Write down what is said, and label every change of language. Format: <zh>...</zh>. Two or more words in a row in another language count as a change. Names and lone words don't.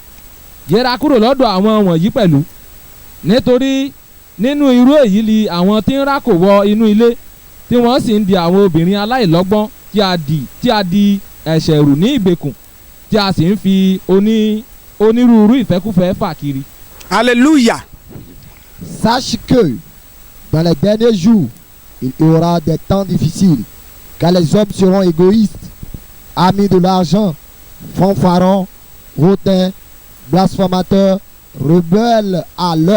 <yo>Yẹra kúrò lọ́dọ̀ àwọn wọ̀nyí pẹ̀lú. Nítorí nínú irú èyí li àwọn tí ń rákò wọ inú ilé tí wọ́n sì ń di àwọn obìnrin aláìlọ́gbọ́n tí a di ẹ̀ṣẹ̀ rù ní ìgbèkùn tí a sì ń fi onírúurú ìfẹ́kúfẹ̀ẹ́ fà kiri.</yo> <fr>Alléluia. Sache que dans les derniers jours, il y aura des temps difficiles, car les hommes seront égoïstes, amis de l'argent, fanfarons, hautains, blasphémateurs, rebelles à leurs</fr>